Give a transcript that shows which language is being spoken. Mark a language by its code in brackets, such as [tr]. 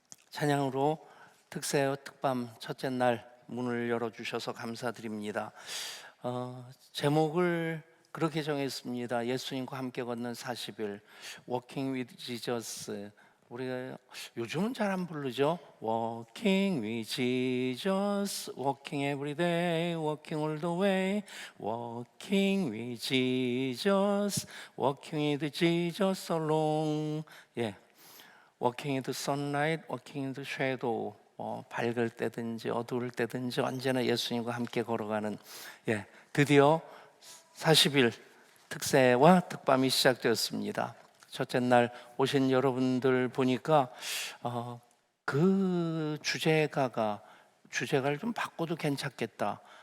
[ko] 찬양으로 특세 특밤 첫째 날 문을 열어주셔서 감사드립니다. 제목을 그렇게 정했습니다. 예수님과 함께 걷는 40일, [en] Walking with Jesus. [ko] 우리가 요즘은 잘 안 부르죠. [en] Walking with Jesus, walking every day, walking all the way, walking with Jesus, walking with Jesus along. 예, walking in the sunlight, walking in the shadow. [ko] 밝을 때든지 어두울 때든지 언제나 예수님과 함께 걸어가는, 예, 드디어 40일 특세와 특밤이 시작되었습니다. 첫째 날 오신 여러분들 보니까 그 주제가를 좀 바꿔도 괜찮겠다.